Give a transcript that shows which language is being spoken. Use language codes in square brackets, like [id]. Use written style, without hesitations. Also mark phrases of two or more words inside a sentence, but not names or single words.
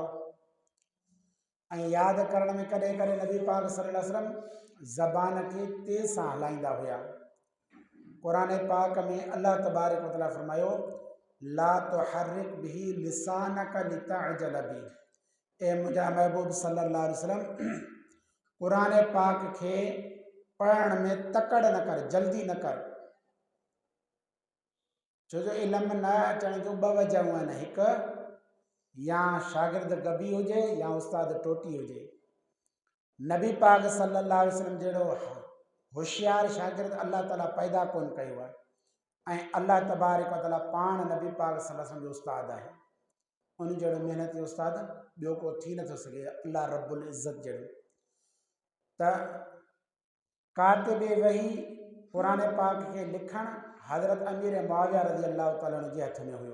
[sd] ऐं यादि करण में कॾहिं कॾहिं नबी पाक [ar] صلى الله عليه وسلم [sd] ज़बान खे तेज़ सां हलाईंदा हुया। क़ुरान पाक में [ar] الله تبارك وتعالى [sd] फरमायो, [ar] لا تحرك به لسانك لتعجل به. [sd] ए मुंहिंजा महबूब [ar] صلى الله عليه وسلم, [sd] क़ुरान पाक खे पढ़ण में तकड़ न कर, जल्दी न कर। छो जो इल्म न अचण जूं ॿ वजहूं आहिनि, हिकु या शागिर्द गबी हुजे या उस्ताद टोटी हुजे। नबी पाक [ar] صلى الله عليه وسلم [sd] जहिड़ो होशियार शागिर्द [ar] الله تعالى [sd] पैदा कोन कयो आहे। ऐं [ar] الله تبارك وتعالى [sd] पाण नबी पाक [ar] صلى الله عليه وسلم [sd] जो उस्ताद आहे। उन जहिड़ो महिनती उस्ताद ॿियो को थी नथो सघे, [ar] الله رب العزة [sd] जहिड़ो। त कातिब वही क़ुरान पाक खे लिखणु हज़रत अमीर मुआविया [ar] رضي الله تعالى عنه [sd] जे हथ में हुयो।